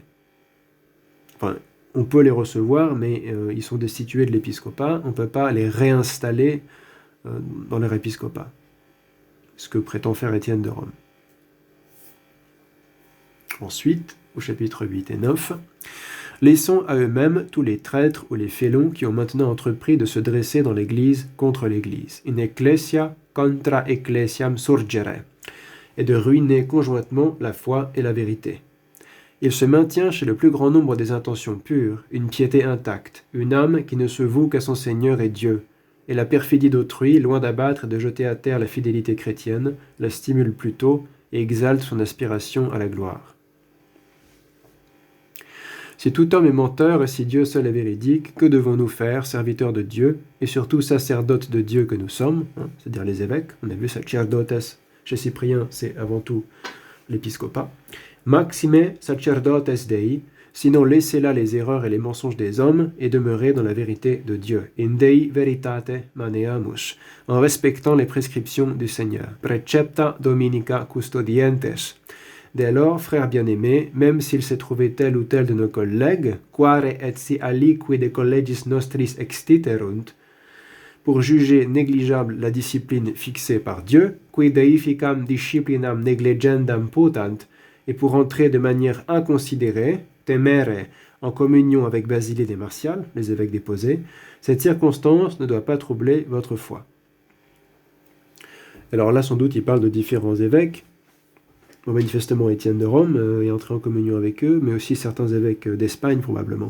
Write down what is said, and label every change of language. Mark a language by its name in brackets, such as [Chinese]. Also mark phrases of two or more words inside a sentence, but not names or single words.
[French] Enfin, on peut les recevoir, mais ils sont destitués de l'épiscopat, on ne peut pas les réinstaller dans leur épiscopat. Ce que prétend faire Étienne de Rome. Ensuite, au chapitre 8 et 9, laissons à eux-mêmes tous les traîtres ou les félons qui ont maintenant entrepris de se dresser dans l'Église contre l'Église, [Latin] in ecclesia contra ecclesiam surgere, [French] et de ruiner conjointement la foi et la vérité. Il se maintient chez le plus grand nombre des intentions pures, une piété intacte, une âme qui ne se voue qu'à son Seigneur et Dieu, et la perfidie d'autrui, loin d'abattre et de jeter à terre la fidélité chrétienne, la stimule plutôt et exalte son aspiration à la gloire. Si tout homme est menteur et si Dieu seul est véridique, que devons-nous faire, serviteurs de Dieu, et surtout sacerdotes de Dieu que nous sommes, hein, c'est-à-dire les évêques, on a vu sacerdotes, chez Cyprien, c'est avant tout l'épiscopat, [Latin] maxime sacerdotes Dei, [French] sinon laissez là les erreurs et les mensonges des hommes, et demeurez dans la vérité de Dieu, [Latin] in Dei veritate maneamus, [French] en respectant les prescriptions du Seigneur, [Latin] precepta dominica custodientes. [French] Dès lors, frères bien-aimés, même s'il s'est trouvé tel ou tel de nos collègues, [Latin] quare et si aliqui de collegis nostris extiterunt, [French] pour juger négligeable la discipline fixée par Dieu, [Latin] qui deificam disciplinam negligendam putant, [French] et pour entrer de manière inconsidérée, temere, en communion avec Basilide et Martial, les évêques déposés, cette circonstance ne doit pas troubler votre foi. Alors là, sans doute, il parle de différents évêques. Bon, manifestement, Étienne de Rome est entré en communion avec eux, mais aussi certains évêques d'Espagne, probablement.